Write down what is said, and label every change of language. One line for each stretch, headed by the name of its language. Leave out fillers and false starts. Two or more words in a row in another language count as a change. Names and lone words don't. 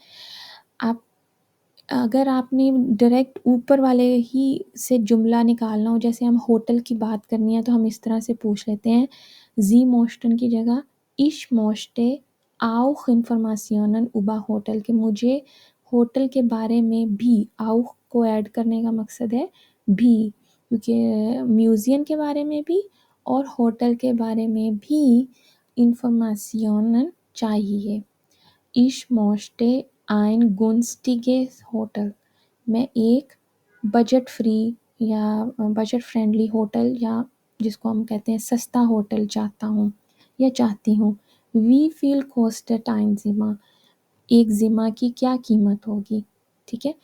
Urdu: اب اگر آپ نے ڈائریکٹ اوپر والے ہی سے جملہ نکالنا ہو، جیسے ہم ہوٹل کی بات کرنی ہے تو ہم اس طرح سے پوچھ لیتے ہیں
German: Sie möchten
Urdu: کی جگہ
German: ich möchte auch Informationen über Hotel,
Urdu: کہ مجھے ہوٹل کے بارے میں بھی، آؤخ کو ایڈ کرنے کا مقصد ہے بھی، کیونکہ میوزیم کے بارے میں بھی اور ہوٹل کے بارے میں بھی انفارماسیونن چاہیے.
German: ich möchte ein günstiges Hotel,
Urdu: میں ایک بجٹ فری یا
English: budget friendly
Urdu: ہوٹل یا جس کو ہم کہتے ہیں سستا ہوٹل چاہتا ہوں یا چاہتی ہوں.
German: wie viel kostet ein Zimmer،
Urdu: ایک ذمہ کی کیا قیمت ہوگی. ٹھیک ہے.